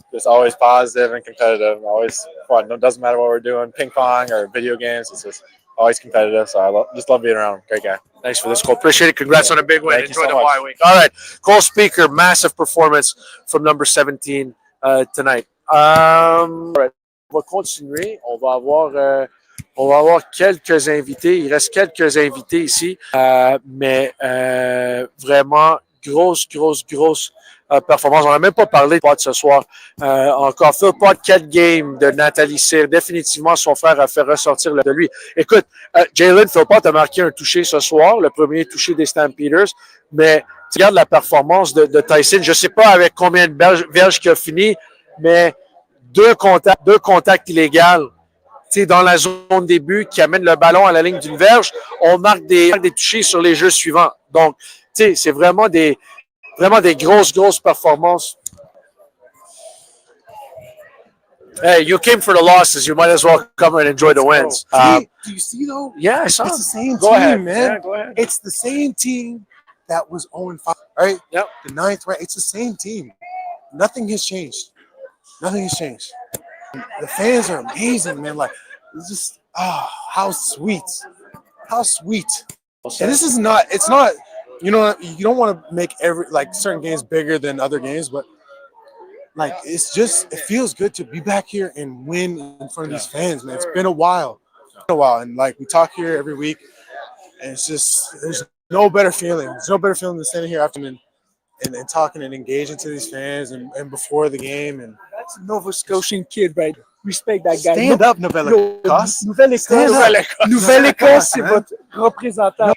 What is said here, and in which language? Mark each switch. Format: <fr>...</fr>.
<en>Just always positive and competitive. Always fun. It doesn't matter what we're doing, ping pong or video games. It's just always competitive. So I just love being around him. Great guy. Thanks for this, Cole. Appreciate it. Congrats on a big win. Enjoy the bye week. All right. Cole Spieker, massive performance from number 17 tonight.</en> <fr>On va continuer. On va avoir quelques invités. Il reste quelques invités ici. Mais vraiment, grosse performance. On n'a même pas parlé de Philpot ce soir. Encore Philpot, 4 games de Nathalie Cyr. Définitivement, son frère a fait ressortir de lui. Écoute, Dylan Philpot a marqué un touché ce soir, le premier touché des Stampeders. Mais tu regardes la performance de Tyson. Je ne sais pas avec combien de verges qu'il a fini, mais deux contacts illégaux dans la zone des buts qui amène le ballon à la ligne d'une verge. On marque des touchés sur les jeux suivants. Donc, c'est vraiment des grosses performances.</fr> <en>Hey, you came for the losses. You might as well come and enjoy the wins. Do you see, though? Yeah, I saw. It's the same Go team, ahead, man. Yeah, go ahead. It's the same team that was 0-5, right? Yep. The 9th, right? It's the same team. Nothing has changed. The fans are amazing, man. It's just, how sweet. And this is not, it's not, you don't want to make certain games bigger than other games, but it's just, it feels good to be back here and win in front of these fans, man. It's been a while. And we talk here every week, and it's just, there's no better feeling. There's no better feeling than standing here after and talking and engaging to these fans and before the game. And that's a Nova Scotian kid, right? Respect that guy. Stand up, Nouvelle-Écosse.</en> <fr>Nouvelle-Écosse, c'est votre représentant.</fr>